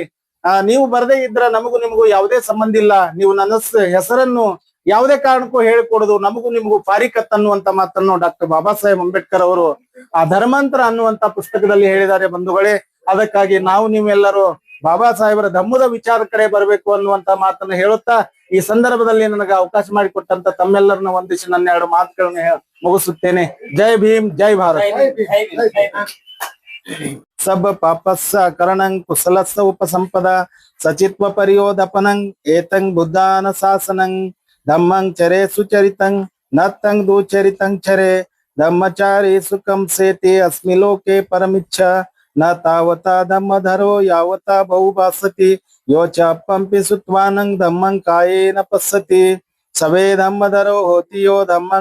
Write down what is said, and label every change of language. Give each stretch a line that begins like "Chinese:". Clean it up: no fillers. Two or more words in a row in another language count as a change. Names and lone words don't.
Kannada: ನೀವು ಬರದೇ ಇದ್ರ ನಮಗೂ ನಿಮಗೂ ಯಾವುದೇ ಸಂಬಂಧ ಇಲ್ಲ. ನೀವು ನನ್ನ ಹೆಸರನ್ನು ಯಾವುದೇ ಕಾರಣಕ್ಕೂ ಹೇಳಿಕೊಡುದು ನಮಗೂ ನಿಮಗೂ ಪಾರಿಕತ್ ಅನ್ನುವಂತ ಮಾತನ್ನು ಡಾಕ್ಟರ್ ಬಾಬಾ ಸಾಹೇಬ್ ಅಂಬೇಡ್ಕರ್ ಅವರು ಆ ಧರ್ಮಾಂತರ ಅನ್ನುವಂತ ಪುಸ್ತಕದಲ್ಲಿ ಹೇಳಿದ್ದಾರೆ ಬಂಧುಗಳೇ. ಅದಕ್ಕಾಗಿ ನಾವು ನೀವೆಲ್ಲರೂ ಬಾಬಾ ಸಾಹೇಬರ ಧಮ್ಮದ ವಿಚಾರ ಕಡೆ ಬರಬೇಕು ಅನ್ನುವಂತ ಮಾತನ್ನ ಹೇಳುತ್ತಾ ಈ ಸಂದರ್ಭದಲ್ಲಿ ನನಗೆ ಅವಕಾಶ ಮಾಡಿಕೊಟ್ಟಂತ ತಮ್ಮೆಲ್ಲರನ್ನ ವಂದಿಸಿ ನನ್ನ 2 ಮಾತುಗಳನ್ನ ಮುಗಿಸುತ್ತೇನೆ. ಜೈ ಭೀಮ್, ಜೈ ಭಾರತ್.
Pali: सब पापस्स करणं कुशलस्स उपसंपदा सचित्व परियोदपनं एतं बुद्धान शासनं धम्मं चरे सुचरितं नत्तं दुचरितं चरे धम्मचारी सुखं सेति अस्मि लोके परमिच्छा न तावता धम्मधरो यावता बहुभासति यो च पंपि सुत्वानं धम्मं कायेन पश्यति सवे धम्मधरो होति यो धम्मं